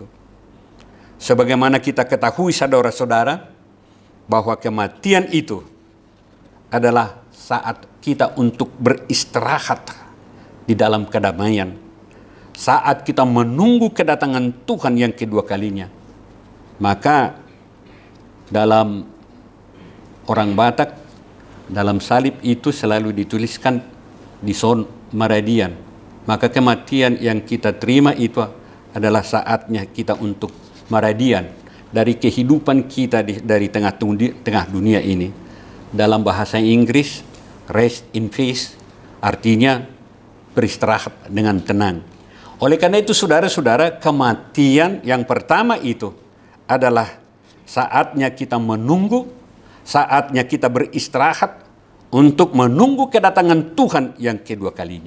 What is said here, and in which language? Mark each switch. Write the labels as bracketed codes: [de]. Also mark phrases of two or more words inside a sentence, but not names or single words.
[id] Sebagaimana kita ketahui saudara-saudara, bahwa kematian itu adalah saat kita untuk beristirahat di dalam kedamaian, saat kita menunggu kedatangan Tuhan yang kedua kalinya. Maka dalam orang Batak, dalam salib itu selalu dituliskan [bbc] di son maradian. [id] Maka kematian yang kita terima itu adalah saatnya kita untuk maradian dari kehidupan kita dari tengah dunia ini. Dalam bahasa Inggris, [en] rest in peace [id] artinya beristirahat dengan tenang. Oleh karena itu saudara-saudara, kematian yang pertama itu adalah saatnya kita menunggu, saatnya kita beristirahat untuk menunggu kedatangan Tuhan yang kedua kalinya.